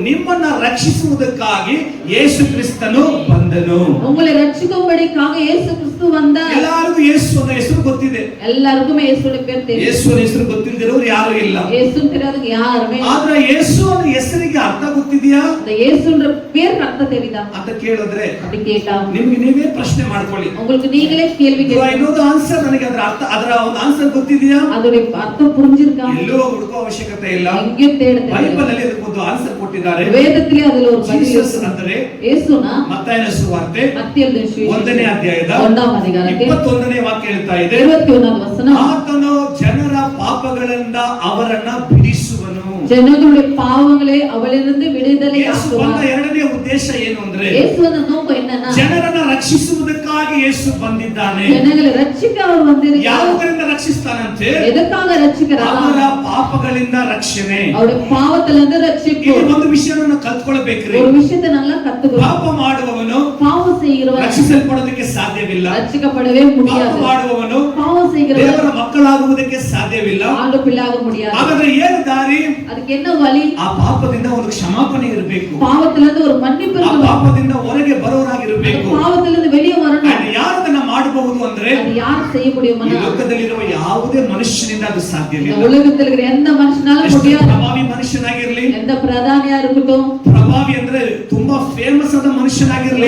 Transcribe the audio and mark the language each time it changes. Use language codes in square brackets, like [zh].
[kn] ನಿಮ್ಮನ್ನ ರಕ್ಷಿಸುವುದಕ್ಕಾಗಿ ಯೇಸು ಕ್ರಿಸ್ತನು ಬಂದನು. [ta] உங்களை ரட்சிக்கும்படிக்காக இயேசு கிறிஸ்து வந்தார். [kn] ಎಲ್ಲರಿಗೂ ಯೇಸು ಅನ್ನೋ ಹೆಸರು ಗೊತ್ತಿದೆ. [ta] எல்லாருக்கும் இயேசுவோட பேர் தெரியும். [kn] ಯೇಸುವಿನ ಹೆಸರು ಗೊತ್ತಿಲ್ಲದಿರೋರು ಯಾರು ಇಲ್ಲ. [ta] இயேசுன்னு தெரியாதவங்க யாருமே இல்ல. [kn] ಆದ್ರೆ ಯೇಸು ಅನ್ನೋ ಹೆಸರಿಗೆ ಅರ್ಥ ಗೊತ್ತಿದೆಯಾ? [ta] அந்த இயேசுன்ற பேருக்கு அர்த்தம் தெரியுதா [kn] ಅಂತ ಕೇಳಿದ್ರೆ, [ta] அப்படி கேட்டா [kn] ನಿಮಗೆ ನೀವೇ ಪ್ರಶ್ನೆ ಮಾಡ್ಕೊಳ್ಳಿ. [ta] உங்களுக்கு நீங்களே கேள்வி [en] I know the answer. [kn] ನನಗೆ ಅದರ ಒಂದು ಆನ್ಸರ್ ಗೊತ್ತಿದೆಯಾ? [ta] அதோட அர்த்தம் புரிஞ்சிருக்கா? [kn] ಎಲ್ಲೋ ಹುಡುಕೋ ಅವಶ್ಯಕತೆ ಇಲ್ಲ. [ta] எங்கேயும் தேட [kn] ಬೈಬಲ್ [ta] தேவையில்லை. [kn] ಅಲ್ಲಿ ಅದಕ್ಕೆ ಒಂದು ಆನ್ಸರ್ ಕೊಟ್ಟಿದ್ದಾರೆ. [ta] வேதத்திலே அதுல ஒரு பதில் [kn] ಜೀಸಸ್ [ta] இருக்கு. [kn] ಅಂದ್ರೆ [ta] இயேசுனா [kn] ಮತ್ತಾಯನ ಸುವಾರ್ತೆ [ta] மத்திய சுவிசேஷம் [kn] 1ನೇ ಅಧ್ಯಾಯದ [ta] 1ஆம் அதிகாரத்தில் [kn] 21ನೇ ವಾಕ್ಯ ಹೇಳ್ತಾ ಇದೆ, [ta] 21வது வசனம், [kn] ಆತನು ಜನರ ಪಾಪಗಳಿಂದ ಅವರನ್ನ ಬಿಡಿಸುವನು. [ta] ಜನங்களுடைய பாவங்களை அவளிலிருந்து விடுதலை [kn] ಯೇಸು ಬಂದ [ta] ஆக்குவார். [kn] ಎರಡನೇ ಉದ್ದೇಶ ಏನು ಅಂದ್ರೆ, [ta] இயேசுவின் நோக்கம் என்னன்னா [kn] ಜನರನ್ನ ರಕ್ಷಿಸುವುದಕ್ಕಾಗಿ ಯೇಸು ಬಂದಿದ್ದಾನೆ. [ta] ಜನங்களை ರಕ್ಷಿக்க அவர் வந்திருக்கிறார். [kn] ಯಾವುದರಿಂದ ರಕ್ಷಿಸ್ತಾನಂತೆ? [ta] எதற்காக ரட்சிக்கிறார்? [kn] ಅವರ ಪಾಪಗಳಿಂದ ರಕ್ಷಣೆ. [ta] அவருடைய பாவத்திலிருந்து ரட்சிப்பு. [kn] ಇಲ್ಲಿ ಒಂದು ವಿಷಯವನ್ನು ಕಲ್ತ್ಕೊಳ್ಬೇಕ್ರಿ. [ta] ஒரு விஷயத்தை நல்லா கத்துக்கணும். [kn] ಪಾಪ ಮಾಡುವವನು [ta] பாவம் செய்கிறவன் [kn] ರಕ್ಷಿಸಲ್ಪಡೋದಕ್ಕೆ ಸಾಧ್ಯವಿಲ್ಲ. [ta] ரட்சிக்கப்படவே [kn] ಪಾಪ [ta] முடியாது. [kn] ಮಾಡುವವನು [ta] பாவம் செய்கிறவன் [kn] ದೇವರ ಮಕ್ಕಳಾಗುವುದಕ್ಕೆ ಸಾಧ್ಯವಿಲ್ಲ. [ta] ஆண்டு பிள்ளையாக முடியாது. [kn] ಹಾಗಾದ್ರೆ ಏನು ದಾರಿ? [ta] அதுக்கு என்ன வழி? [kn] ಆ ಪಾಪದಿಂದ ಒಂದು ಕ್ಷಮಾಪಣೆ ಇರಬೇಕು. [ta] பாவத்திலிருந்து ஒரு மன்னிப்பு [kn] ಆ [ta] இருக்கணும். [kn] ಪಾಪದಿಂದ ಹೊರಗೆ ಬರೋರಾಗಿರಬೇಕು. [ta] பாவத்திலிருந்து வெளியே வரணும். [kn] ಯಾರು ಅದನ್ನ ಮಾಡಬಹುದು ಅಂದ್ರೆ, [ta] அது யார் செய்ய முடியுமா? [kn] ಈ ಲೋಕದಲ್ಲಿರುವ ಯಾವುದೇ ಮನುಷ್ಯನಿಂದ ಅದು [ta] இந்த [kn] ಸಾಧ್ಯವಿಲ್ಲ. [ta] உலகத்தில் இருக்கிற எந்த மனுஷனாலும் [kn] ಎಷ್ಟು [ta] முடியாது. [kn] ಪ್ರಭಾವಿ ಮನುಷ್ಯನಾಗಿರ್ಲಿ, [ta] எந்த பிரதானியா இருக்கட்டும், [kn] ಪ್ರಭಾವಿ ಅಂದ್ರೆ ತುಂಬಾ ಫೇಮಸ್ ಆದ ಮನುಷ್ಯನಾಗಿರ್ಲಿ,